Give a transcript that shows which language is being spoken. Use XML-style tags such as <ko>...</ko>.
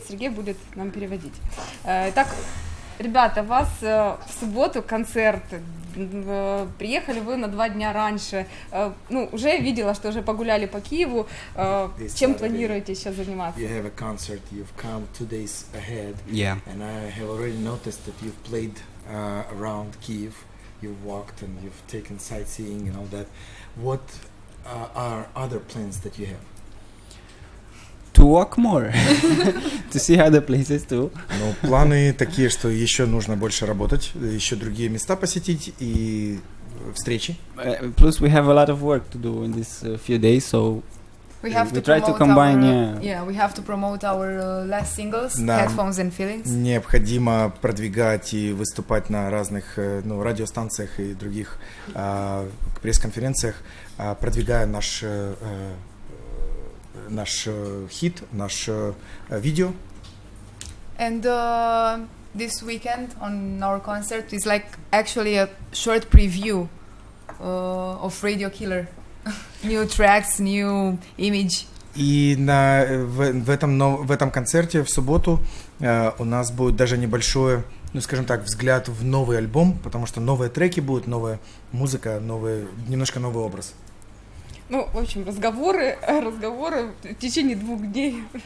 <ru>Сергей будет нам переводить. Итак, ребята, у вас в субботу концерт. Приехали вы на 2 дня раньше. Уже видела, что уже погуляли по Киеву. Чем планируете сейчас заниматься?</ru> <en>You have a concert. You've come 2 days ahead. Yeah. And I have already noticed that you've played around Kiev. You've walked and you've taken sightseeing and all that. What are other plans that you have? To walk more, to see other places too.</en> <ru>Ну, планы такие, что еще нужно больше работать, еще другие места посетить и встречи.</ru> <en>Plus, we have a lot of work to do in these few days, so we try to combine. We have to promote our last singles,</en> <ru>Да.</ru> <en>Headphones and Feelings.</en> <ru>Необходимо продвигать и выступать на разных радиостанциях и других пресс-конференциях, продвигая наш хит, наш видео.</ru> <en>And this weekend on our concert is like actually a short preview of Radio Killer. New tracks, new image.</en> <ru>И в этом концерте в субботу у нас будет даже небольшой, скажем так, взгляд в новый альбом, потому что новые треки будут, новая музыка, немножко новый образ. В общем, разговоры в течение 2 дней.</ru>